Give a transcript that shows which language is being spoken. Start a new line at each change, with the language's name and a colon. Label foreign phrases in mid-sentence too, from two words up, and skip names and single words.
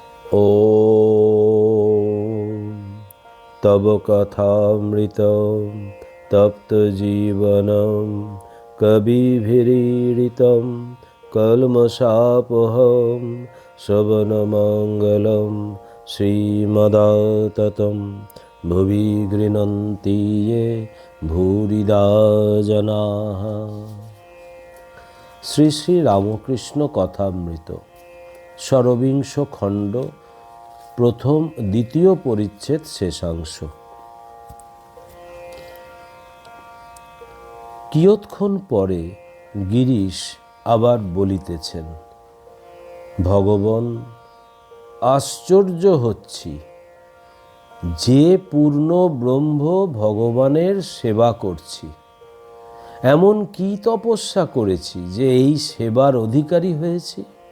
Sanskrit: ॐ तव कथामृतं तप्तजीवनं कविभिरीडितं कल्मषापहं श्रवणमङ्गलं श्रीमदाततं भुवि गृह्णन्ति ये भूरिदा जनाः।
Bangla: শ্রী শ্রী রামকৃষ্ণ কথামৃত ষড়বিংশ খণ্ড প্রথম দ্বিতীয় পরিচ্ছেদ শেষাংশ। কিয়ৎক্ষণ পরে গিরিশ আবার বলিতেছেন, ভগবান, আশ্চর্য হচ্ছি, যে পূর্ণ ব্রহ্ম ভগবানের সেবা করছি, এমন কি তপস্যা করেছি যে এই সেবার অধিকারী হয়েছি।